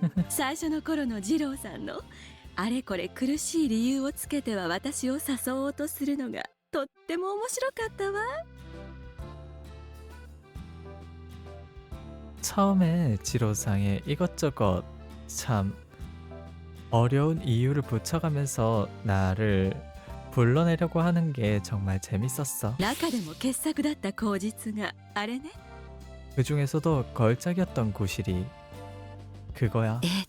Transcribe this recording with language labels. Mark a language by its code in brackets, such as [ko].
[ja] 最初の頃の二郎さんのあれこれ苦しい理由をつけては私を誘おうとするのがとっても面白かったわ。 [ko] 처음에 지로상에 이것저것 참 어려운 이유를 붙여가면서 나를 불러내려고 하는 게 정말 재밌었어. [ja] 中でも傑作だった口実があれね。 [ko] 그 중에서도 걸작이었던 구실이 그거야.